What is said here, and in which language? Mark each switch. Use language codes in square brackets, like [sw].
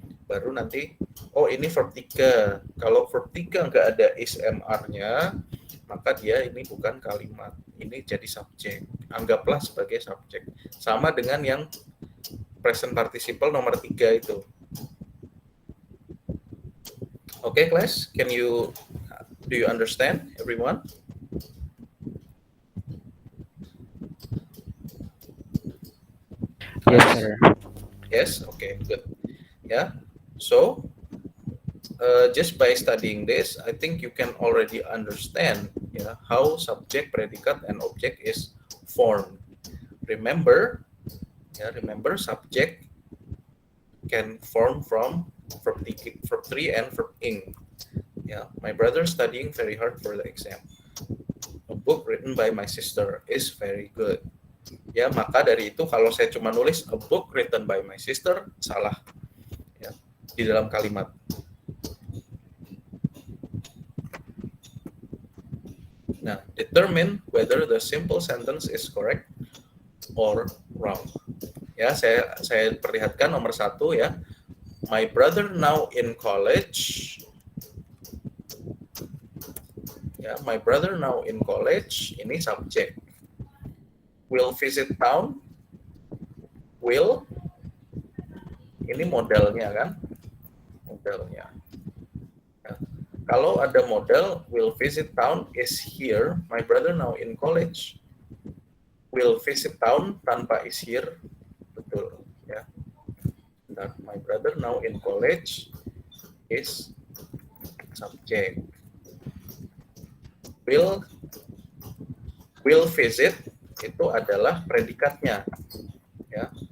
[id] Baru nanti, oh ini verb 3. Kalau verb 3 nggak ada is, m, are-nya, maka dia ini bukan kalimat. Ini jadi subjek. Anggaplah sebagai subjek. Sama dengan yang present participle nomor 3 itu. [en] Okay, class, do you understand, everyone? Yes, sir. Yes, okay, good. Yeah, so just by studying this, I think you can already understand, yeah, how subject, predicate, and object is formed. Remember, subject can form from verb 3 and verb ing. Yeah, my brother studying very hard for the exam. A book written by my sister is very good. [id] Ya, maka dari itu kalau saya cuma nulis [en] a book written by my sister, [id] salah. Ya, di dalam kalimat. [en] Nah, determine whether the simple sentence is correct or wrong. [id] Ya, saya perlihatkan nomor 1 ya. [en] My brother now in college. Ya, my brother now in college, [id] ini subjek. [en] Will visit town. Will. [id] Ini modalnya kan? Modalnya. Ya. Kalau ada model, [en] will visit town is here, my brother now in college. Will visit town [id] tanpa [en] is here, [id] betul ya. Dan [en] my brother now in college is subject. Will visit [id] itu adalah predikatnya, ya.